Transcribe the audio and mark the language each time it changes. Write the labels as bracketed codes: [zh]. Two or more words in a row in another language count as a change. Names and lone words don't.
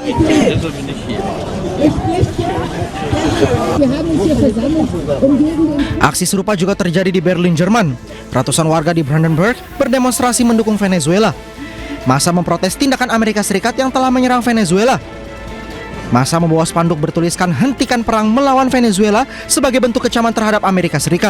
[de] Wir haben uns hier versammelt, um gegen den [id] Aksi serupa juga terjadi di Berlin, Jerman. Ratusan warga di Brandenburg berdemonstrasi mendukung Venezuela. Massa memprotes tindakan Amerika Serikat yang telah menyerang Venezuela. Massa membawa spanduk bertuliskan "Hentikan perang melawan Venezuela" sebagai bentuk kecaman terhadap Amerika Serikat.